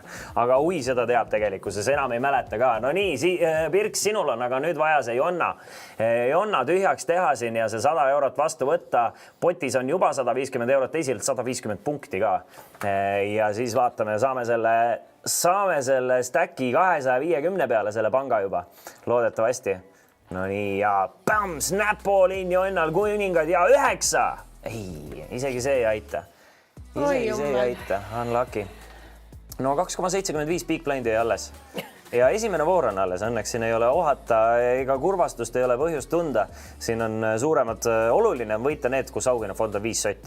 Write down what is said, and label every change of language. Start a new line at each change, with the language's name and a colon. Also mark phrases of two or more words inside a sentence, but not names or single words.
Estonian: Aga ui, seda teab tegelikkuses, enam ei mäleta ka. No nii, Pirks, sinul on aga nüüd vaja see Jonna tühjaks teha siin ja see 100 eurot vastu võtta. Potis on juba 150 eurot, teisilt 150 punkti ka. Ja siis vaatame, saame selle stacki 250 peale selle panga juba, loodetavasti. No nii, ja bam, snap-all-in Jonnal kuningad ja 9. Ei, isegi see ei aita. Unlucky. No 2,75
English: big blindi
Estonian: alles. Ja esimene voor on alles, õnneks siin ei ole ohata ega kurvastust ei ole põhjust tunda. Siin on suuremad, oluline on võita need, kus augine fond on 5 sotti.